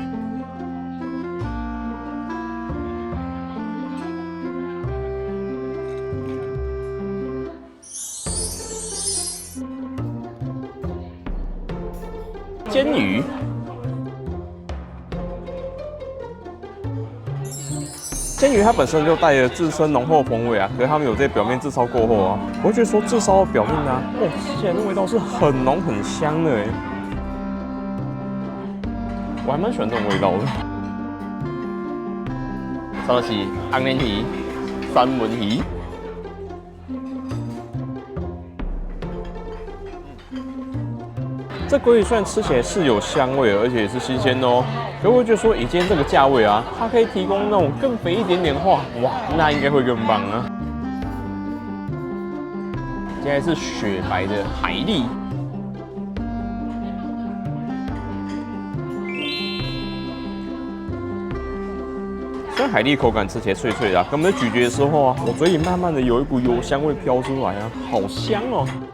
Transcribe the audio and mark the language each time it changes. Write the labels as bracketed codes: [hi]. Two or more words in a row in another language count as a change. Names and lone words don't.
[zh] 煎魚，煎魚它本身就帶着自身濃厚風味啊，可是他們有在表面炙燒過後啊，我會覺得說炙燒的表面啊，吃起來的味道是很濃很香的哎，我還蠻喜歡這種味道的。這是紅鰻魚、三文魚。這鮭魚雖然吃起來是有香味，而且也是新鮮的哦，可我會覺得說以今天這個價位啊，它可以提供那種更肥一點點的話，哇，那應該會更棒啊！接下來是雪白的海蠣，雖然海蠣口感吃起來脆脆的，可我們在咀嚼的時候啊，我嘴裡慢慢的有一股油香味飄出來啊，好香哦！